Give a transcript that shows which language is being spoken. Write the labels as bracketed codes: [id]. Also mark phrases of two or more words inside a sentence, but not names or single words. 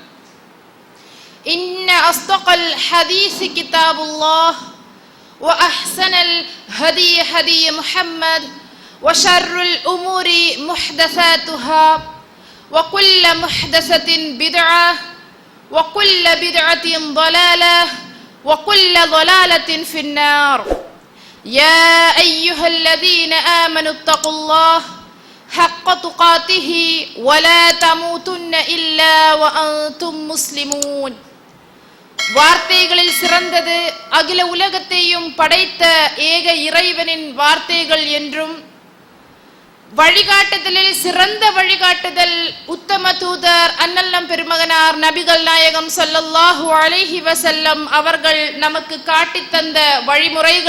[ar] إن أصدق الحديث كتاب الله وأحسن الهدي هدي محمد وشر الأمور محدثاتها وكل محدثة بدعة وكل بدعة ضلالة وكل ضلالة في النار. يا أيها الذين آمنوا اتقوا الله حق تقاته ولا تموتن إلا وأنتم مسلمون. [ta] வார்த்தைகளில் சிறந்தது அகில உலகத்தையும் படைத்த ஏக இறைவனின் வார்த்தைகள் என்றும், வழிகாட்டுதலில் சிறந்த வழிகாட்டுதல் உத்தம தூதர் அண்ணல் நம் பெருமகனார் நபிகள் நாயகம் [ar] صلى الله عليه وسلم [ta] அவர்கள் நமக்கு காட்டித் தந்த வழிமுறைகள்